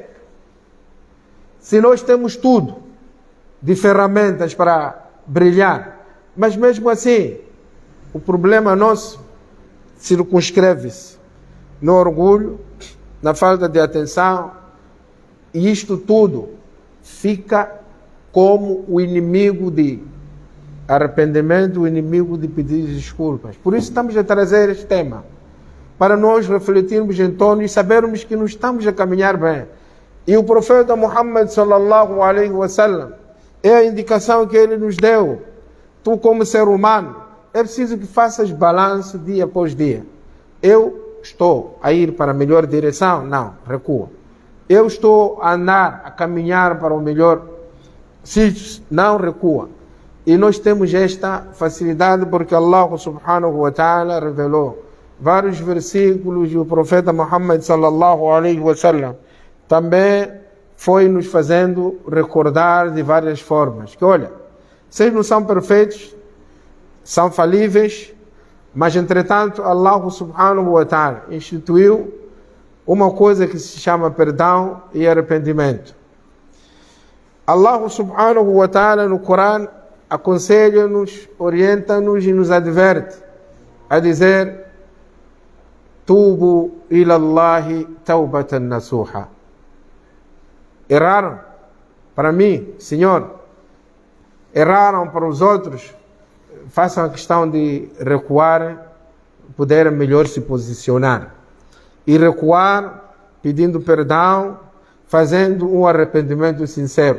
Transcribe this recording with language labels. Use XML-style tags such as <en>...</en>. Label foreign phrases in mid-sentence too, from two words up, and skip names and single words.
<pt>Se nós temos tudo de ferramentas para brilhar, mas mesmo assim, o problema nosso circunscreve-se no orgulho, na falta de atenção, e isto tudo fica como o inimigo de arrependimento, o inimigo de pedir desculpas. Por isso estamos a trazer este tema, para nós refletirmos em torno e sabermos que não estamos a caminhar bem. E o profeta Muhammad</pt> <ar>صلى الله عليه وسلم</ar> <pt>é a indicação que ele nos deu. Tu, como ser humano, é preciso que faças balanço dia após dia. Eu estou a ir para a melhor direção? Não, recua. Eu estou a andar, a caminhar para o melhor sítio? Não, recua. E nós temos esta facilidade porque</pt> <ar>الله سبحانه وتعالى</ar> <pt>revelou vários versículos e o profeta Muhammad</pt> <ar>صلى الله عليه وسلم</ar> <pt>também foi nos fazendo recordar de várias formas. Que olha, vocês não são perfeitos, são falíveis, mas entretanto</pt> <ar>الله سبحانه وتعالى</ar> <pt>instituiu uma coisa que se chama perdão e arrependimento.</pt> <ar>الله سبحانه وتعالى</ar> <pt>no Corão aconselha-nos, orienta-nos e nos adverte a dizer:</pt> <ar>توبوا إلى الله توبة نصوحا.</ar> <pt>Erraram para mim, Senhor, erraram para os outros, façam a questão de recuar, poderem melhor se posicionar. E recuar, pedindo perdão, fazendo um arrependimento sincero.</pt>